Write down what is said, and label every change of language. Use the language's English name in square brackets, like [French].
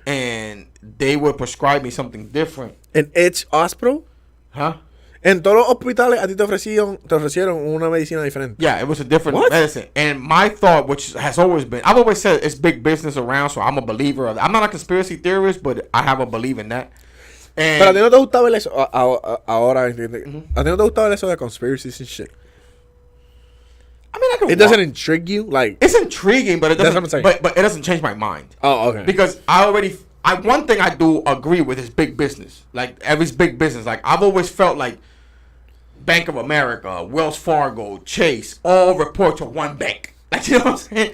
[English] And they would prescribe me something different. In each hospital? Huh? [Spanish] En todos los hospitales a ti te ofrecieron una medicina diferente. [English] Yeah, it was a different medicine. And my thought, which has always been, I've always said it's big business around, so I'm a believer of that. I'm not a conspiracy theorist, but I have a belief in that. And [Spanish] pero a ti no te gustaba ver eso ahora. A ti no te gustaba ver eso de [English] conspiracies and shit. I mean, it doesn't intrigue you, like it's intriguing, but it doesn't. That's what I'm saying. But it doesn't change my mind. Oh, okay. Because one thing I do agree with is big business. Like every big business, like I've always felt like Bank of America, Wells Fargo, Chase, all report to one bank. Like, you know what I'm saying?